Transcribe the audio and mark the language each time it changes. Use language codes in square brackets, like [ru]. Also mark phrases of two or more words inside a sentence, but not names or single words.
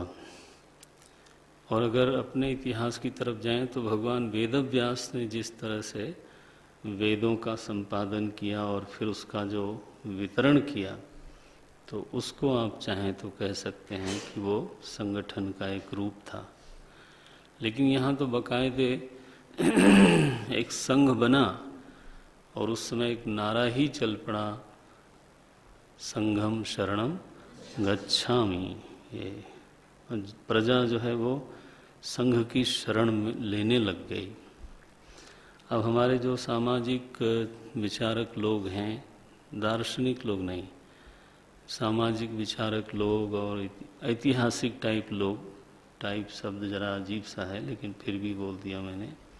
[hi] और अगर अपने इतिहास की तरफ जाएं तो भगवान वेदव्यास ने जिस तरह से वेदों का संपादन किया और फिर उसका जो वितरण किया, तो उसको आप चाहें तो कह सकते हैं कि वो संगठन का एक रूप था। लेकिन यहाँ तो बाकायदे एक संघ बना और उस समय एक नारा ही चल पड़ा, [pi] संघम शरणम गच्छामि। [hi] ये प्रजा जो है वो संघ की शरण लेने लग गई। अब हमारे जो सामाजिक विचारक लोग हैं, दार्शनिक लोग नहीं, सामाजिक विचारक लोग और ऐतिहासिक टाइप लोग, टाइप शब्द जरा अजीब सा है लेकिन फिर भी बोल दिया मैंने,